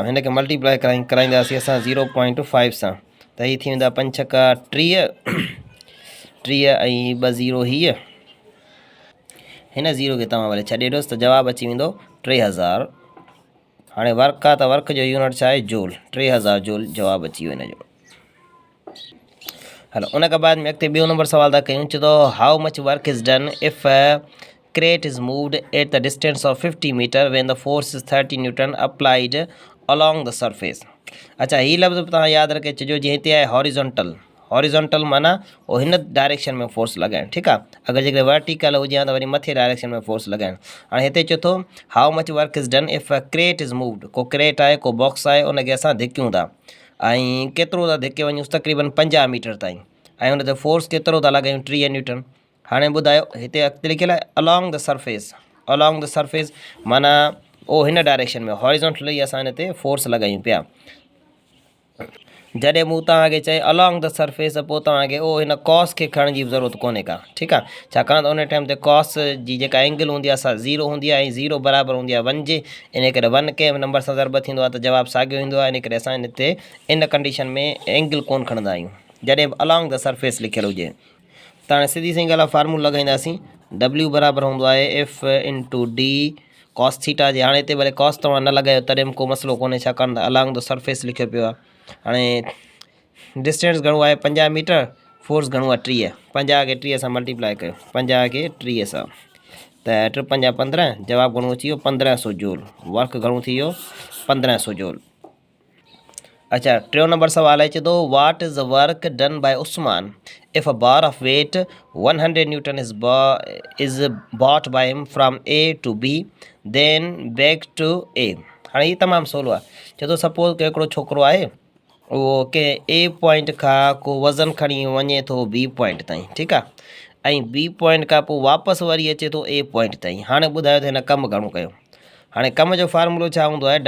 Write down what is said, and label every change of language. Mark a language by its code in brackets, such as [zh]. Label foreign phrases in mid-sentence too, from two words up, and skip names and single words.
[sd] हिनखे मल्टीप्लाई कराईंदासीं असां 0.5 सां, त हीअ थी वेंदा 5 छका 30, 30 ऐं 2 0 हीअ। हिन 0 खे तव्हां वरी छॾे ॾियोसि त जवाबु अची वेंदो 3000। हाणे वर्क आहे त वर्क जो यूनिट छा आहे? जूल। 3000 जूल जवाबु अची वियो हिन जो। हलो उन खां बाद में अॻिते ॿियो नंबर सवाल था कयूं। चए थो [en] how much work is done if crate is moved at the distance of 50 meter when the force is 30 newton applied along the surface। [sd] अच्छा, ही लफ़्ज़ तव्हां यादि रखे छॾियो। जीअं हिते आहे हॉरिजॉन्टल, हॉरिजॉन्टल माना उहो हिन डायरेक्शन में फोर्स लॻाइणु, ठीकु आहे। अगरि जेकॾहिं वर्टिकल हुजे हा त वरी मथे डायरेक्शन में फोर्स लॻाइणु। हाणे हिते चए थो [en] how much work is done if crate is moved. [sd] को क्रेट आहे, को बॉक्स आहे, उनखे असां धिकियूं था ऐं केतिरो था धिके वञूंसि? तक़रीबन 50 मीटर ताईं। ऐं उन ते फोर्स केतिरो था लॻायूं? 30 न्यूटन। हाणे ॿुधायो, हिते अॻिते लिखियलु आहे [en] along the surface. along the surface [sd] माना ओ हिन डायरेक्शन में हॉरिजॉन्टली असां हिन ते फोर्स लॻायूं पिया। जॾहिं मूं तव्हांखे चए [en] along the surface, [sd] पोइ तव्हांखे ओ हिन कॉस खे खणण जी ज़रूरत कोन्हे का, ठीकु आहे। छाकाणि त उन टाइम ते कॉस जी जेका एंगल हूंदी आहे असां 0 हूंदी आहे, ऐं 0 बराबरि हूंदी आहे 1 जे। इन करे 1 कंहिं नंबर सां ज़रब थींदो आहे त जवाबु साॻियो ईंदो आहे। इन करे असां हिन ते इन कंडीशन में एंगल कोन खणंदा आहियूं जॾहिं बि [en] along the surface [sd] लिखियलु हुजे। त हाणे सिधी सी ॻाल्हि आहे, फार्मूलो लॻाईंदासीं। W बराबरि हूंदो आहे [en] F into D cos theta [sd] जे। हाणे हिते भले कॉस तव्हां न लॻायो तॾहिं बि को मसइलो कोन्हे, छाकाणि त [en] along the surface [sd] लिखियो पियो आहे। हाणे डिस्टेंस घणो आहे? 50 मीटर। फोर्स घणो आहे? 30। 50 खे 30 सां मल्टीप्लाई कयो, 50 खे 30 सां, त 3 5 15। जवाबु घणो अची वियो? 1500 जूल। वर्क घणो थी वियो? 1500 जूल। अच्छा, टियों नंबर सवाल है, चए थो [en] what is the work done by Usman if a bar of weight 100 newton is bought by him from A to B then back to A. [sd] हाणे हीअ तमामु सवलो आहे। चए थो सपोज़ के हिकिड़ो छोकिरो आहे, उहो कंहिं A पॉइंट खां को वज़न खणी वञे थो B पॉइंट ताईं, ठीकु आहे, ऐं B पॉइंट खां पोइ वापसि वरी अचे थो A पॉइंट ताईं। हाणे ॿुधायो त हिन कमु घणो कयो। हाणे कम जो फार्मूलो छा हूंदो आहे?